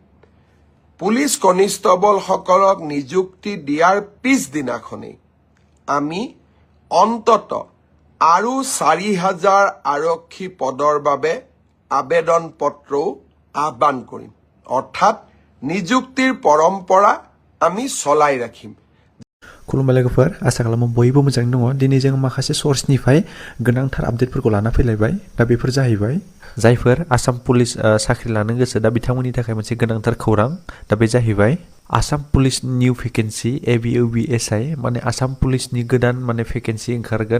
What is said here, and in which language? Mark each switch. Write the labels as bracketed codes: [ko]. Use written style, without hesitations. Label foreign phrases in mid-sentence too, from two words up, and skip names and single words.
[as] পুলিচ কনিষ্টবলসকলক নিযুক্তি দিয়াৰ পিছদিনাখনেই আমি অন্তত আৰু 4,000 আৰক্ষী পদৰ বাবে আবেদন পত্ৰও আহ্বান কৰিম। অৰ্থাৎ নিযুক্তিৰ পৰম্পৰা আমি চলাই ৰাখিম। [brx] खुलुमबाय लोगोफोर, आसा खालामो बयबो मोजाङै दङ। दिनै जों माखासे सर्सनिफ्राय गोनांथार आपडेटफोरखौ लाना फैलायबाय। दा बेफोर जाहैबाय जायफोर आसाम पुलिस साख्रि लानो गोसो दा बिथांमोननि थाखाय मोनसे गोनांथार खौरां। दा बे जाहैबाय आसाम पुलिस [en] new vacancy [brx] ABUBSI माने आसाम पुलिसनि गोदान माने भेकेन्सि ओंखारगोन।